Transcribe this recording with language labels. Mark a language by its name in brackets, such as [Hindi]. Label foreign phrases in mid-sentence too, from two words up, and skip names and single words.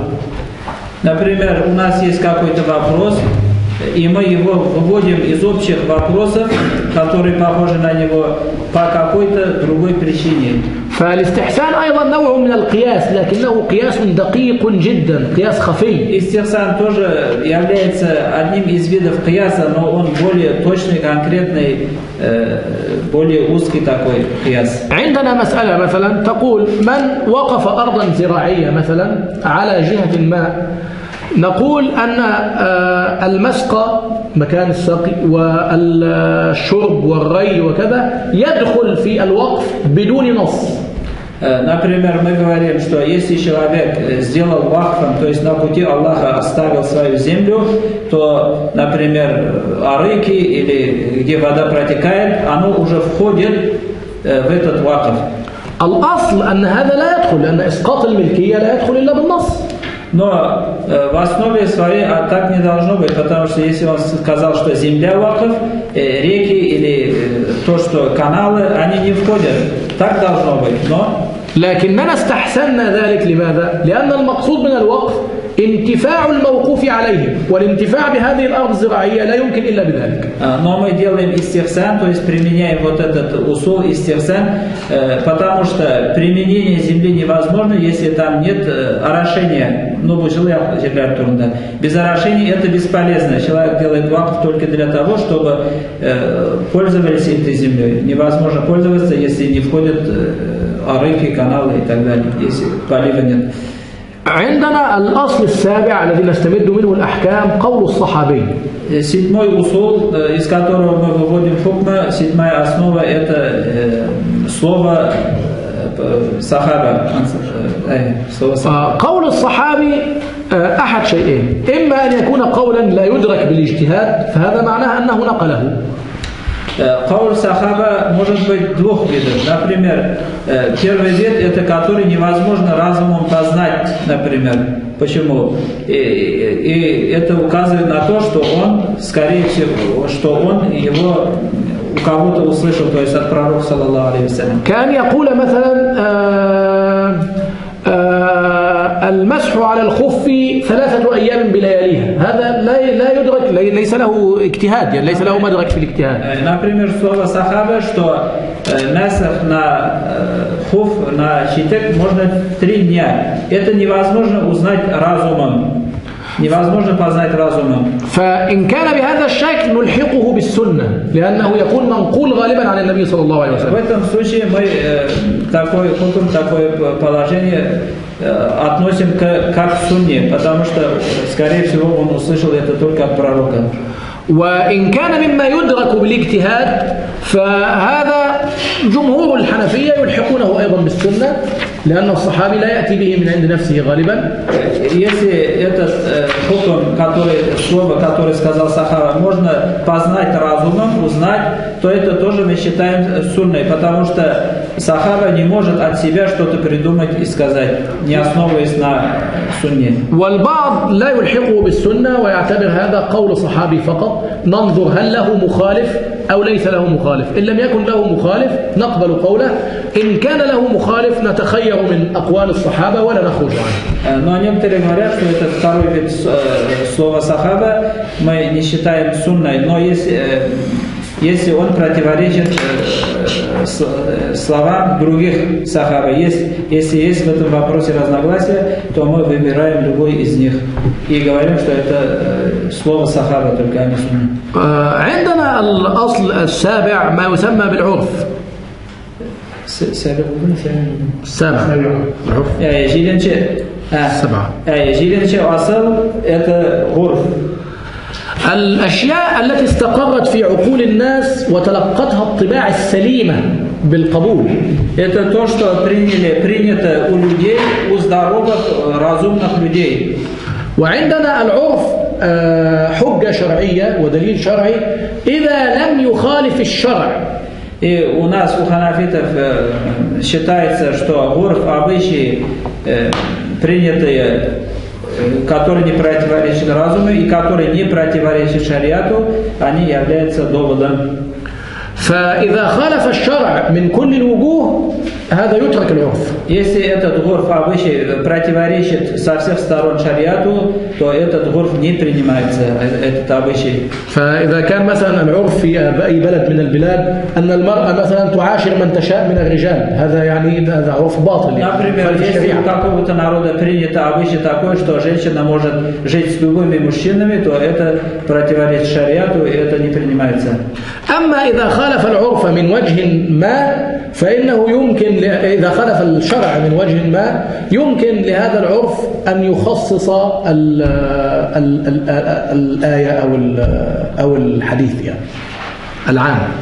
[Russian] Например, у нас есть какой-то вопрос, и мы его выводим из общих вопросов, которые похожи на него, по какой-то другой причине. [Arabic] فالاستحسان أيضا نوع من القياس، لكنه قياس دقيق جدا، قياس خفي. [Russian] Истихсан тоже является одним из видов кияса, но он более точный, конкретный, более узкий такой кияс. [Arabic] عندنا مسألة مثلا تقول من وقف أرضا زراعية مثلا على جهة ما، نقول أن المسقى مكان السقي والشرب والري وكذا يدخل في الوقف بدون نص. [Russian] Например, мы говорим, что если человек сделал вахфом, то есть на пути Аллаха оставил свою землю, то, например, арыки или где вода протекает, оно уже входит в этот вахф. [Arabic] الأصل أن هذا لا يدخل، لأن إسقاط الملكية لا يدخل إلا بالنص. [Russian] Но в основе своей так не должно быть, потому что если он сказал, что земля вакф, реки или то, что каналы, они не входят. Так должно быть, но... [Arabic] لكننا استحسننا ذلك لماذا؟ لأن المقصود من الوقف انتفاع الموقوف عليه، والانتفاع بهذه الأرض الزراعية لا يمكن إلا بذلك. [Russian] Но мы делаем истихсан, то есть применяем вот этот [Arabic] أصول استحسان, [Russian] потому что применение земли невозможно, если там нет орошения. Без орошения это бесполезно. Человек делает вакф только для того, чтобы пользовались этой землей. Невозможно пользоваться, если не входят арыки, каналы и так далее, если полива нет. [Arabic] عندنا الأصل السابع الذي نستمد منه الأحكام قول الصحابي. [Russian] Седьмой усул, из которого мы выводим хукма, седьмая основа, это слово صحابة. [Arabic] قول الصحابي أحد شيئين، إما أن يكون قولا لا يدرك بالاجتهاد، فهذا معناه أنه نقله. قول صحابة [Russian] может быть двух видов. Например, первый вид – это который невозможно разумом познать, например. Почему? И это указывает на то, что он, скорее всего, что он его у кого-то услышал, то есть от пророка, [Arabic] صلى الله عليه وسلم. كان يقول مثلا المسح على الخف 3 أيام بلياليها، هذا لا يدرك، ليس له اجتهاد، يعني ليس له مدرك في الاجتهاد. [Russian] Например, слово сахаба, что насах на хуф, на щитек можно 3 дня. Это невозможно узнать разумом. Невозможно познать разумом. [Arabic] فإن كان بهذا الشكل نلحقه بالسنة، لأنه يكون منقول غالبا عن النبي صلى الله عليه وسلم. [Russian] В этом случае мы такое положение относим как к сунне, потому что, скорее всего, он услышал это только от пророка. [Arabic] وإن كان مما يدرك بالاجتهاد فهذا جمهور الحنفية يلحقونه أيضا بالسنة، لأن الصحابي لا يأتي به من عند نفسه غالبا. [Russian] Если этот слово, которое сказал сахаба, можно познать разумом, узнать, то это тоже мы считаем сунной, потому что сахаба не может от себя что-то придумать и сказать, не основываясь на сунне. [Arabic] والبعض لا يلحقه بالسنة ويعتبر هذا قول صحابي فقط، ننظر هل له مخالف أو ليس له مخالف، إن لم يكن له مخالف نقبل قوله، إن كان له مخالف نتخير من أقوال الصحابة ولا نخرج عنه. [Russian] Но некоторые говорят, что это второй вид слова сахаба, мы не считаем сунной, но если он противоречит словам других сахаба, если есть в этом вопросе разногласия, то мы выбираем любой из них и говорим, что это слово сахаба, только не сунна. [Arabic] عندنا الأصل السابع ما يسمى بالعرف. السابع العرف. [Russian] Жилинче асл это гурф. [Arabic] الأشياء التي استقرت في عقول الناس وتلقتها الطباع السليمة بالقبول. [Russian] Это то, что принято у людей, у здоровых, разумных людей. [Arabic] وعندنا العرف حجة شرعية ودليل شرعي إذا لم يخالف الشرع. [Russian] И у нас, у ханафитов, считается, что гурф, обычаи, принятые, которые не противоречат разуму и которые не противоречат шариату, они являются доводом. [Arabic] فإذا خالف الشرع من كل الوجوه هذا يترك العرف. Если этот гурф обычай противоречит со всех сторон шариату, то этот гурф не принимается, этот обычай. فإذا كان مثلا العرف في أي بلد من البلاد أن المرأة مثلا تعاشر من تشاء من الرجال، هذا يعني هذا عرف باطل. [Russian] Например, если у какого-то народа принято обычай такой, что женщина может жить с любыми мужчинами, то это противоречит шариату, и это не принимается. [Arabic] أما إذا خالف العرف من وجه ما فإنه يمكن إذا خالف الشرع من وجه ما يمكن لهذا العرف أن يخصص الآية أو الحديث يعني العام.